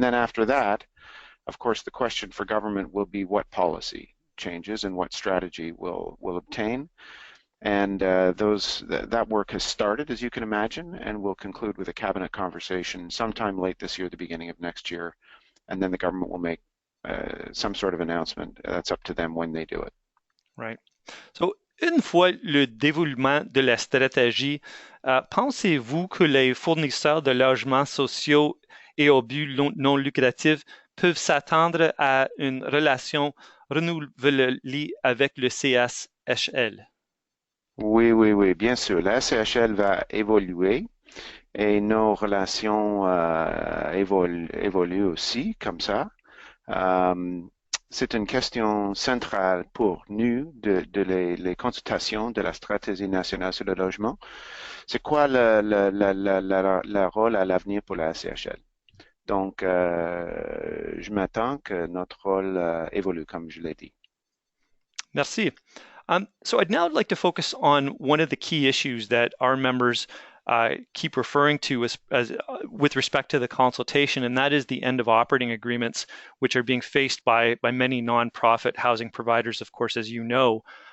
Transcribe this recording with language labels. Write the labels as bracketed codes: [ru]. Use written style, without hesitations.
[en] And then after that, of course, the question for government will be what policy changes and what strategy will obtain. And that work has started, as you can imagine, and will conclude with a cabinet conversation sometime late this year, the beginning of next year, and then the government will make some sort of announcement. That's up to them when they do it. Right. [fr] So, une fois le déroulement de la stratégie, pensez-vous que les fournisseurs de logements sociaux et au but non lucratif peuvent s'attendre à une relation renouvelée avec le CHL? Oui, bien sûr. La CHL va évoluer et nos relations évoluent aussi comme ça. C'est une question centrale pour nous de les consultations de la stratégie nationale sur le logement. C'est quoi le rôle à l'avenir pour la CHL? Donc, je m'attends que notre rôle évolue, comme je l'ai dit. Merci. [en] So I'd now like to focus on one of the key issues that our members keep referring to as with respect to the consultation, and that is the end of operating agreements, which are being faced by many nonprofit housing providers, of course, as you know.